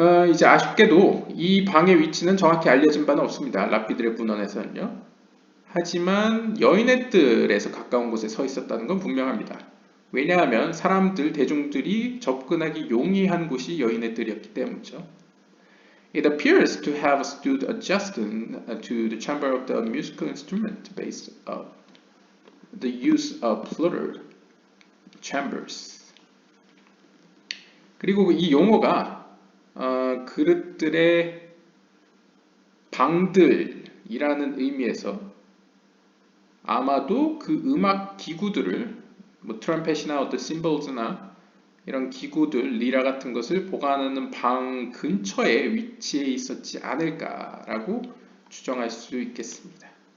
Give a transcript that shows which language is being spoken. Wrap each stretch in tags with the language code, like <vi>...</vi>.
<ko>이제 아쉽게도 이 방의 위치는 정확히 알려진 바는 없습니다. 랍비들의 문헌에서는요. 하지만 여인의 뜰에서 가까운 곳에 서 있었다는 건 분명합니다. 왜냐하면 대중들이 접근하기 용이한 곳이 여인의 뜰이었기 때문이죠.</ko> <en>It appears to have stood adjacent to the chamber of the musical instrument base of. the use of plural chambers.</en> <ko>그리고 이 용어가 그릇들의 방들이라는 의미에서 아마도 그 음악 기구들을 뭐 트럼펫이나 어떤 심벌즈나 이런 기구들, 리라 같은 것을 보관하는 방 근처에 위치해 있었지 않을까라고 추정할 수 있겠습니다.</ko>